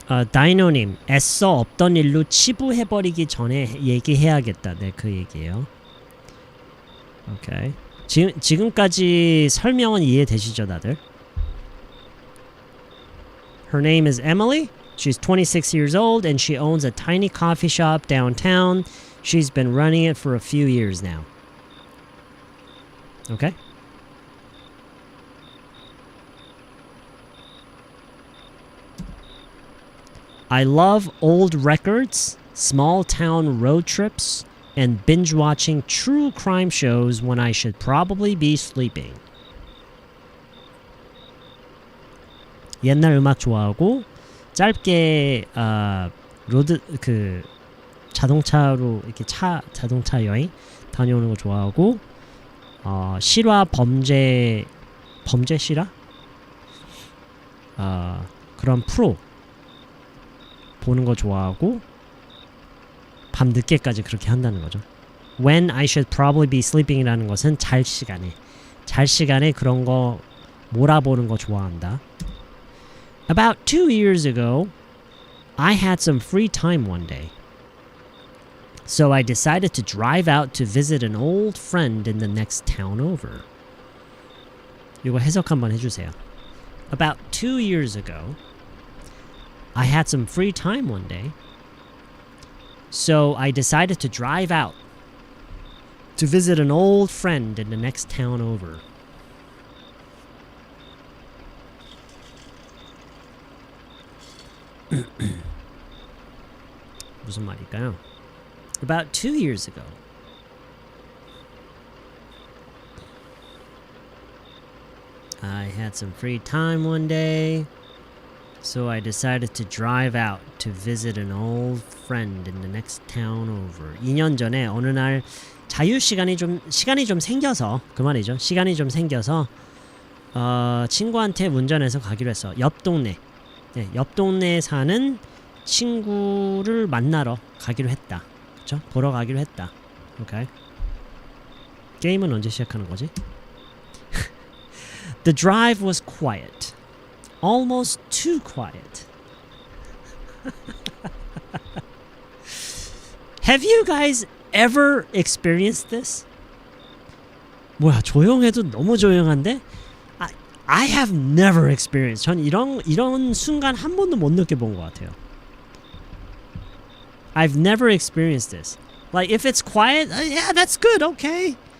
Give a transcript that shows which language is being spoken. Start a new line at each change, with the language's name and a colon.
Korean: 다이노님, 애써 없던 일로 치부해버리기 전에 얘기해야겠다. 네, 그 얘기예요. 오케이. 지금까지 설명은 이해되시죠, 다들?
English: Her name is Emily. She's 26 years old and she owns a tiny coffee shop downtown. She's been running it for a few years now. Okay? I love old records, small town road trips, and binge watching true crime shows when I should probably be sleeping.
Korean: 옛날 음악 좋아하고 짧게 로드 그 자동차로 이렇게 자동차 여행 다녀오는 거 좋아하고 실화 범죄 실화 그런 프로 보는 거 좋아하고 밤 늦게까지 그렇게 한다는 거죠.
English: When I should probably be sleeping
Korean: 이라는 것은 잘 시간에 그런 거 몰아보는 거 좋아한다.
English: About 2 years ago, I had some free time one day. So I decided to drive out to visit an old friend in the next town over.
Korean: 이거 해석 한번 해주세요.
English: About 2 years ago, I had some free time one day. So I decided to drive out to visit an old friend in the next town over.
Korean: 무슨 말일까요?
English: About 2 years ago, I had some free time one day, so I decided to drive out to visit an old friend in the next town over.
Korean: 2년 전에 어느 날 시간이 좀 생겨서 그 말이죠. 시간이 좀 생겨서 친구한테 운전해서 가기로 했어. 옆 동네에 사는 친구를 만나러 가기로 했다. 그쵸? 보러 가기로 했다. 오케이. 게임은 언제 시작하는 거지?
English: The drive was quiet. Almost too quiet. Have you guys ever experienced this?
Korean: 뭐야, 조용해도 너무 조용한데?
English: I have never experienced.
Korean: 전 이런 순간 한 번도 못 느껴본 것 같아요.
English: I've never experienced this. Like, if it's quiet, yeah, that's good, okay.